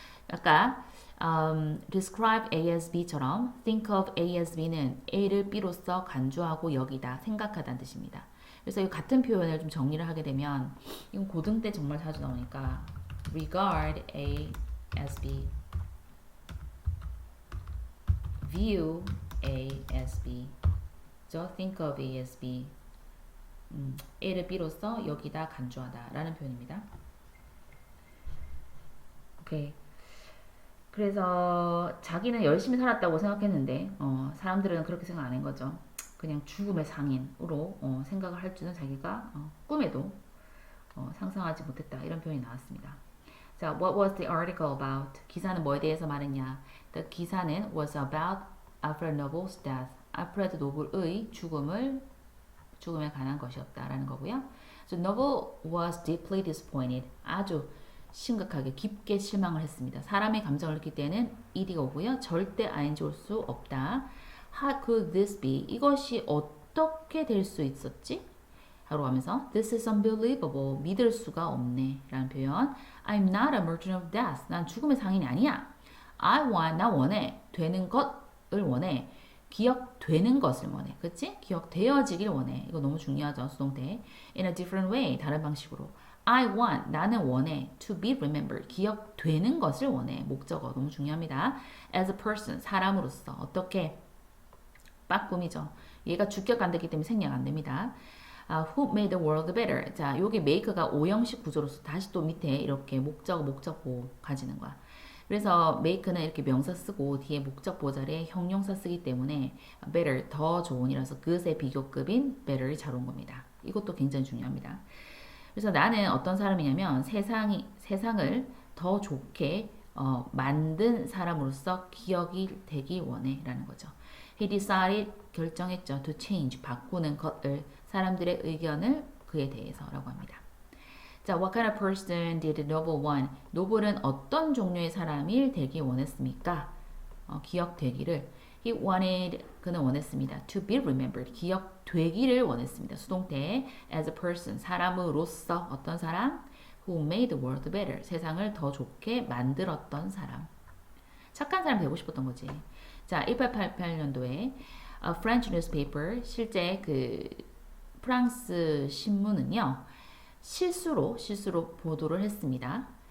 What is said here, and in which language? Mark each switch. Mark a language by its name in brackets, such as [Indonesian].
[Korean] 아까 [English] describe A as B [Korean] 처럼 [English] think of A as B [Korean] 는 A를 B로서 간주하고 여기다 생각하다는 뜻입니다. 그래서 이 같은 표현을 좀 정리를 하게 되면 이건 고등 때 정말 자주 나오니까 [English] regard A as B [Korean] view A as B think of A as B A를 B로서 여기다 간주하다 라는 표현입니다. 오케이. 그래서 자기는 열심히 살았다고 생각했는데 사람들은 그렇게 생각 안 한 거죠. 그냥 죽음의 상인으로 생각을 할 줄은 자기가 꿈에도 상상하지 못했다. 이런 표현이 나왔습니다. [English] 자, what was the article about? [Korean] 기사는 뭐에 대해서 말했냐? [English] The [Korean] 기사는 [English] was about Alfred Noble's death. [Korean] 알프레드 노블의 죽음에 관한 것이었다라는 거고요. [English] So Noble was deeply disappointed. [Korean] 아주 심각하게 깊게 실망을 했습니다. 사람의 감정을 느낄 때는 ed가 오고요. 절대 ing 올 수 없다. [English] How could this be? [Korean] 이것이 어떻게 될 수 있었지? 하고 하면서 [English] This is unbelievable. [Korean] 믿을 수가 없네. 라는 표현. [English] I'm not a merchant of death. [Korean] 난 죽음의 상인이 아니야. 나 원해. 되는 것을 원해. 기억되는 것을 원해. 그치? 기억되어지길 원해. 이거 너무 중요하죠. 수동태. [English] In a different way. [Korean] 다른 방식으로. [English] I want. [Korean] 나는 원해. [English] To be remembered. [Korean] 기억되는 것을 원해. 목적어. 너무 중요합니다. [English] As a person. [Korean] 사람으로서. 어떻게? 빠꿈이죠. 얘가 주격 안 되기 때문에 생략 안 됩니다. [English] Who made the world better? [Korean] 자, 여기 make가 오형식 구조로서 다시 또 밑에 이렇게 목적보 가지는 거야. 그래서 make는 이렇게 명사 쓰고 뒤에 목적보 자리에 형용사 쓰기 때문에 better, 더 좋은이라서 그것의 비교급인 better이 잘 온 겁니다. 이것도 굉장히 중요합니다. 그래서 나는 어떤 사람이냐면 세상을 더 좋게 만든 사람으로서 기억이 되기 원해 라는 거죠. [English] He decided [Korean] 결정했죠. [English] To change [Korean] 바꾸는 것을 사람들의 의견을 그에 대해서라고 합니다. [English] 자, what kind of person did Noble want? [Korean] 노블은 어떤 종류의 사람이 되기 원했습니까? 기억되기를. [English] He wanted, [Korean] 그는 원했습니다. [English] To be remembered, [Korean] 기억되기를 원했습니다. 수동태, [English] as a person, [Korean] 사람으로서 어떤 사람? [English] Who made the world better, [Korean] 세상을 더 좋게 만들었던 사람. 착한 사람 되고 싶었던 거지. 자, 1888년도에 [English] a French newspaper, [Korean] 실제 그 프랑스 신문은요, 실수로 보도를 했습니다.